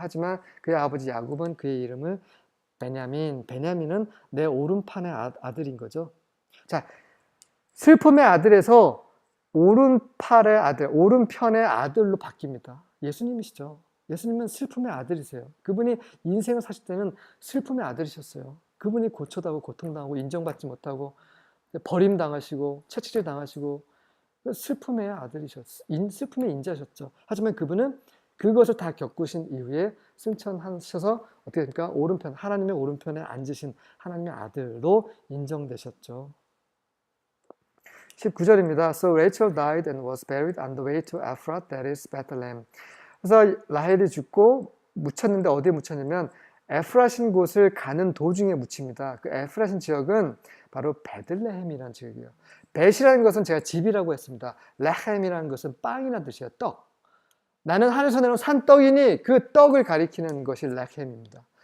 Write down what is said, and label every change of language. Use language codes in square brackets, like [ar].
[ko] 하지만 그의 아버지 야곱은 그의 이름을 베냐민. 베냐민은 내 오른편의 아들인 거죠. 자, 슬픔의 아들에서 오른팔의 아들, 오른편의 아들로 바뀝니다. 예수님이시죠. 예수님은 슬픔의 아들이세요. 그분이 인생을 사실 때는 슬픔의 아들이셨어요. 그분이 고초당하고 고통당하고 인정받지 못하고 버림당하시고 채찍질 당하시고 슬픔의 아들이셨어요. 슬픔의 인자셨죠. 하지만 그분은 그것을 다 겪으신 이후에 승천하셔서 어떻게 됩니까? 오른편, 하나님의 오른편에 앉으신 하나님의 아들로 인정되셨죠. 19절입니다. [en] So Rachel died and was buried on the way to Ephrath, that is Bethlehem. [ko] 그래서 라헬이 죽고 묻혔는데 어디에 묻혔냐면 에프라신 곳을 가는 도중에 묻힙니다. 그 에프라신 지역은 바로 베들레헴이라는 지역이에요. 벳이라는 것은 제가 집이라고 했습니다. 레헴이라는 것은 빵이라는 뜻이에요. 떡. 나는 하늘에서 내려온 산떡이니 그 떡을 가리키는 것이 레헴입니다.